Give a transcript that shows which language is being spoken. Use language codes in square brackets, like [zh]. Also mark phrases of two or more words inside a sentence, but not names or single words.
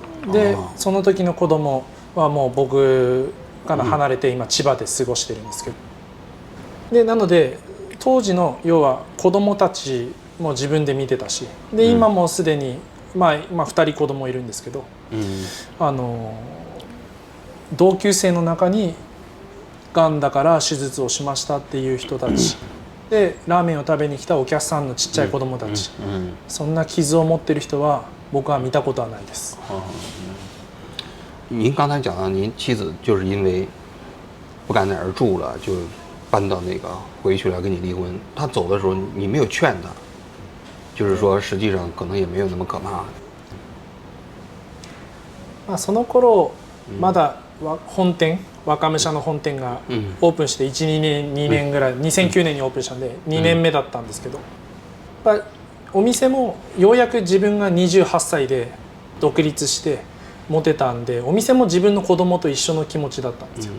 [ja] でその時の子供はもう僕から離れて今千葉で過ごしてるんですけど、でなので当時の要は子供たちも自分で見てたし、で今もうすでに2人子供いるんですけど、同級生の中にがんだから手術をしましたっていう人たちでラーメンを食べに来たお客さんのちっちゃい子供たち、そんな傷を持ってる人は僕は見たことはないです。 [zh] 您刚才讲到您妻子就是因为不敢在这儿住了，就搬到那个回去了跟你离婚。她走的时候你没有劝她，就是说实际上可能也没有那么可怕。 [ja] その頃まだ本店若武者の本店がオープンして1、2年ぐらい、2009年にオープンしたんで2年目だったんですけど、お店もようやく自分が28歳で独立して持てたんで、お店も自分の子供と一緒の気持ちだったんですよ。